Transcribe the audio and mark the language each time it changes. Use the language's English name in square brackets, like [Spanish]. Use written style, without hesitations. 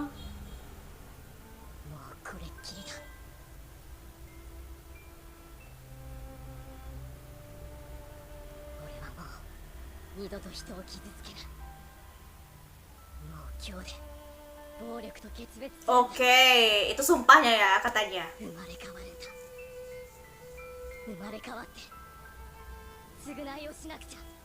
[Japanese] もうこれっきりだ。俺はもう二度と人を傷つけない。もう今日で暴力と決別する。 [Indonesian] Oke, itu sumpahnya ya katanya. [Japanese] 生まれ変わるんだ。生まれ変わって償いをしなくちゃ。